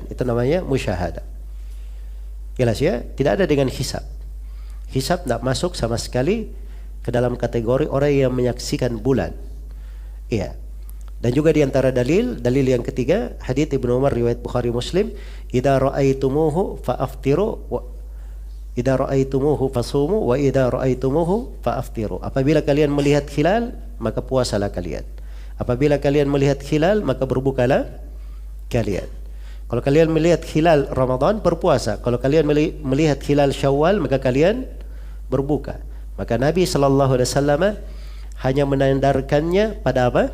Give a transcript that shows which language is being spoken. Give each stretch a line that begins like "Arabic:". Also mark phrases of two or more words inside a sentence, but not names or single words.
Indonesian: Itu namanya musyahada. Jelas ya? Tidak ada dengan hisab. Hisab tidak masuk sama sekali ke dalam kategori orang yang menyaksikan bulan. Iya. Dan juga di antara dalil yang ketiga, hadits Ibnu Umar riwayat Bukhari Muslim,
Arabic: "إذا رأيتموه فأفطروا وإذا رأيتموه فصوموا وإذا رأيتموه فأفطروا."
Indonesian: Apabila kalian melihat hilal, maka puasalah kalian. Apabila kalian melihat hilal, maka berbukalah kalian. Kalau kalian melihat hilal Ramadan, berpuasa. Kalau kalian melihat hilal Syawal, maka kalian berbuka. Maka Nabi SAW hanya menandarkannya pada apa?